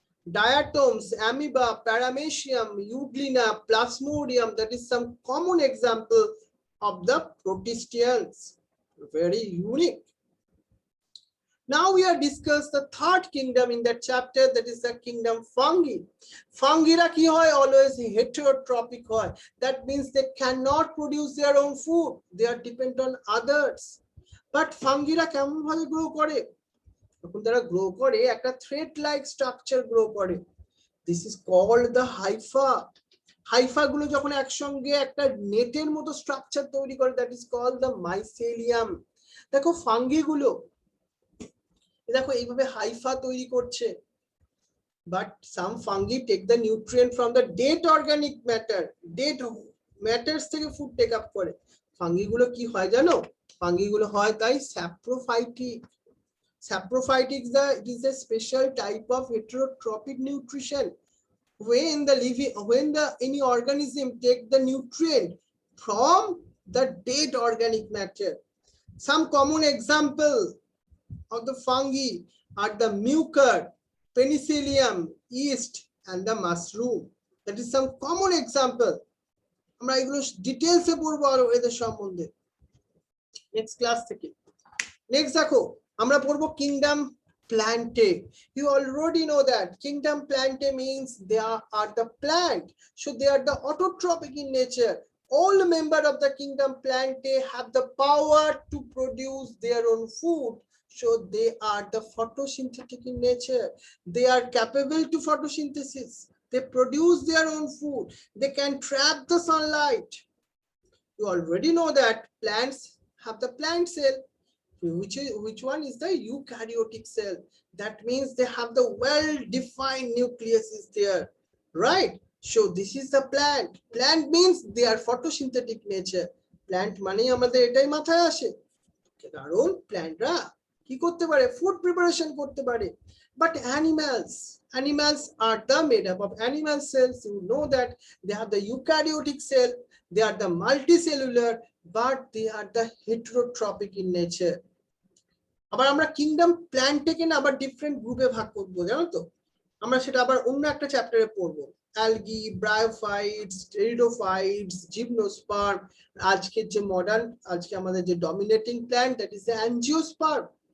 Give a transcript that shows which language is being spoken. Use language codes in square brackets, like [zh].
[en] Diatoms, amoeba, paramecium, euglena, Plasmodium, that is some common example of the protistians. Very unique. Now we are discuss the third kingdom in that chapter, that is the kingdom fungi. [bn] Fungira ki hoy? [en] Always heterotrophic hoy. That means they cannot produce their own food, they are dependent on others. [bn] But fungira কেমন ভাবে grow করে? যখন তারা grow করে একটা thread like structure grow করে, [en] This is called the hypha. [bn] Haifa গুলো যখন একসঙ্গে একটা নেটের মতো স্ট্রাকচার তৈরি করে, [en] That is called the mycelium. [bn] দেখো ফাঙ্গি গুলো দেখো এইভাবে হাইফা তৈরি করছে, [en] But some fungi take the nutrient from the dead organic matter, dead matters থেকে food take up করে। [bn] ফাঙ্গি গুলো কি হয় জানো? ফাঙ্গি গুলো হয় তাই saprophytic. [en] Saprophytic is a special type of heterotrophic nutrition when any organism take the nutrient from the dead organic matter. Some common example of the fungi are the mucor, penicillium, yeast, and the mushroom. That is some common example. [bn] আমরা এগুলো ডিটেইলসে পড়বো আর এদের সম্বন্ধে next class থেকে। Next দেখো আমরা পড়বো kingdom প্ল্যান্টে। [en] You already know that kingdom plante means they are the plant, so they are the autotrophic in nature. All members of the kingdom plante have the power to produce their own food, so they are the photosynthetic in nature. They are capable to photosynthesis. They produce their own food. They can trap the sunlight. You already know that plants have the plant cell, which one is the eukaryotic cell. That means they have the well-defined nucleus is there, right? So this is the plant. Plant means they are photosynthetic nature. [bn] Plant মানে আমাদের এটাই মাথায় আসে, কারণ প্ল্যান্টরা কি করতে পারে? Food preparation করতে পারে। [en] But animals are the made up of animal cells. You know that they have the eukaryotic cell, they are the multicellular, but they are the heterotrophic in nature. [bn] আবার আমরা কিংডম প্ল্যান্টকে না আবার different গ্রুপে ভাগ করব, জানো তো? আমরা সেটা আবার অন্য একটা চ্যাপ্টারে পড়বো। Algae, bryophytes, pteridophytes, gymnosperm. আজকের যে মডার্ন, আজকে আমাদের যে dominating plant, [en] That is the angiosperm.